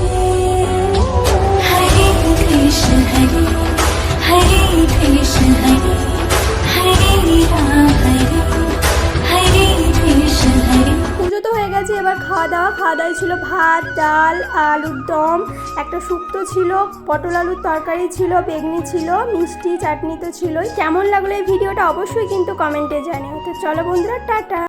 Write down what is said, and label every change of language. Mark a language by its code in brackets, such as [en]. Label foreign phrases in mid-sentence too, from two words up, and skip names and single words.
[sa] हरे कृष्ण हरे कृष्ण हरे हरे राम हरे कृष्ण हरे [bn] পুজো তো হয়ে গেছে, এবার খাওয়া দাওয়া ছিল ভাত, ডাল, আলুর দম, একটা শুক্তো ছিল, পটল আলুর তরকারি ছিল, বেগনি ছিল, মিষ্টি চাটনি তো ছিলই। কেমন লাগলো এই ভিডিওটা অবশ্যই কিন্তু কমেন্টে জানিও। তো চলো বন্ধুরা, টাটা।